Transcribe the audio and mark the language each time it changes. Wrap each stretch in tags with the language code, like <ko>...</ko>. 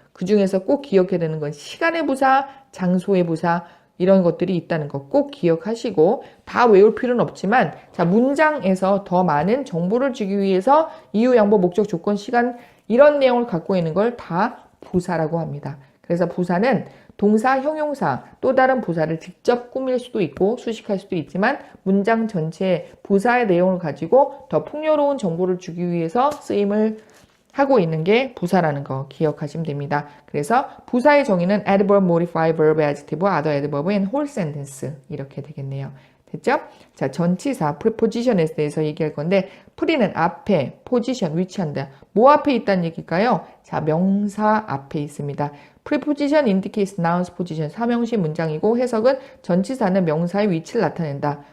<ko>그 중에서 꼭 기억해야 되는 건 시간의 부사, 장소의 부사 이런 것들이 있다는 거 꼭 기억하시고 다 외울 필요는 없지만 자 문장에서 더 많은 정보를 주기 위해서 이유, 양보, 목적, 조건, 시간 이런 내용을 갖고 있는 걸 다 부사라고 합니다. 그래서 부사는 동사, 형용사, 또 다른 부사를 직접 꾸밀 수도 있고 수식할 수도 있지만 문장 전체에 부사의 내용을 가지고 더 풍요로운 정보를 주기 위해서 쓰임을 하고 있는 게 부사라는 거 기억하시면 됩니다. 그래서 부사의 정의는</ko> <en>adverb, modify, verb, adjective, other adverb, and whole sentence</en> <ko>이렇게 되겠네요. 됐죠? 자, 전치사, preposition에 대해서 얘기할 건데 pre는 앞에, position, 위치한다. 뭐 앞에 있다는 얘기일까요? 자, 명사 앞에 있습니다.</ko> <en>preposition indicates noun's position,</en> <ko>사명시 문장이고 해석은 전치사는 명사의 위치를 나타낸다.</ko>